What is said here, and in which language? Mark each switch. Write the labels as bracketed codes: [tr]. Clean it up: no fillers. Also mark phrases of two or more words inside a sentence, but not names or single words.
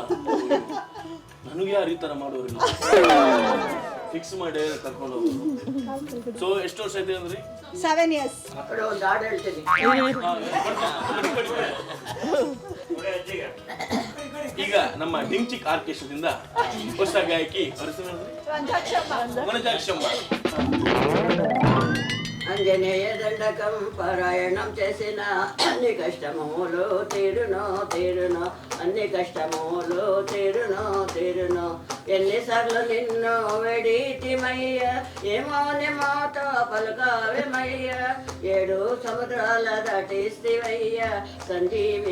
[kn] ನನಗೆ ಯಾರು ಈ ತರ ಮಾಡೋರಿಲ್ಲ, ಫಿಕ್ಸ್ ಮಾಡಿ ಕರ್ಕೊಂಡು ಹೋಗೋದು. ಸೊ ಎಷ್ಟು ವರ್ಷ ಆಯ್ತು ಅಂದ್ರಿ? [en] 7 years. [kn] ಒಂದು ಹಾಡು ಹೇಳ್ತೀನಿ. ಈಗ ನಮ್ಮ ಡಿಂಚಿಕ್ ಆರ್ಕೆಸ್ಟ್ರಾದಿಂದ ಹೊಸ ಗಾಯಕಿ ಅವ್ರ ಹೆಸರು ವನಜಾಕ್ಷಮ್ಮ. [te] అంజనేయ దండకం పారాయణం చేసిన అన్ని కష్టములు తీరునో తీరునో అన్ని కష్టములు తీరునో తీరునో ఎన్నిసార్లు నిన్ను వెడితిమయ్య ఏమోని మాట పలకావేమయ్య 7 సముద్రాల దాటిస్తివయ్య సంజీవి